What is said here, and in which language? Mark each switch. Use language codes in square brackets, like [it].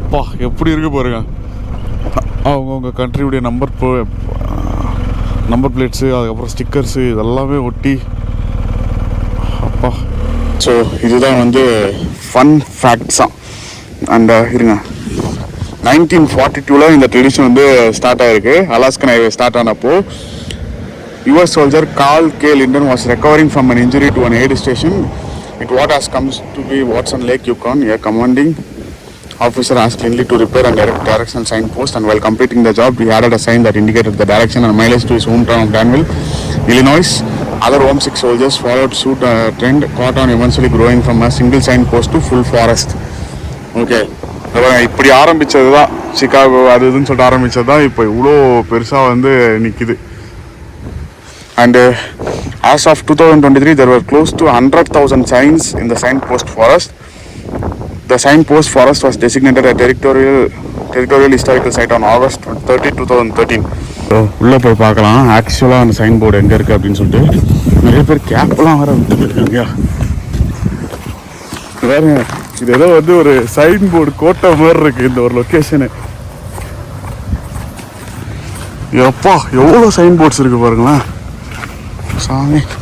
[ta] பா எப்படி இருக்கு பாருங்க. அவங்கவுங்க கண்ட்ரியுடைய நம்பர் பிளேட்ஸு, அதுக்கப்புறம் ஸ்டிக்கர்ஸு இதெல்லாமே ஒட்டி. அப்பா. ஸோ இதுதான் வந்து ஃபன் ஃபேக்ட்ஸாக. அண்ட் இருங்க, 1942 இந்த ட்ரெடிஷன் வந்து ஸ்டார்ட் ஆகிருக்கு. Alaskan highway start ஆனப்போ [en] US soldier Carl K. Linden was recovering from an injury to an aid station at what has comes to be Watson Lake, Yukon. A commanding officer asked Lindley to repair and direct direction signpost, and while completing the job, he added a sign that indicated the direction and mileage to his hometown of Danville, Illinois. Other homesick soldiers followed suit. Trend caught on, eventually growing from a single signpost to full forest. [ta] Okay, இப்படி ஆரம்பித்தது தான் Chicago, அது இதுன்னு சொல்லிட்டு ஆரம்பித்தது தான் இப்போ இவ்வளோ பெருசாக வந்து நிற்கிது. [en] And as of 2023, there were close to 100,000 signs in the signpost forest. The signpost forest was designated a territorial historical site on August 30, 2013. [ta] உள்ளே போய் பார்க்கலாம் ஆக்சுவலாக அந்த சைன் போர்டு எங்கே இருக்குது அப்படின்னு சொல்லிட்டு. நிறைய பேர் கேப்லாம் வேறு விட்டுருக்காங்க. வேறு இது ஏதோ வந்து ஒரு சைன் போர்டு கோட்டை மாதிரி இருக்குது இந்த ஒரு லொக்கேஷனு. எப்பா எவ்வளோ சைன் போர்ட்ஸ் இருக்குது பாருங்களேன் சாமி.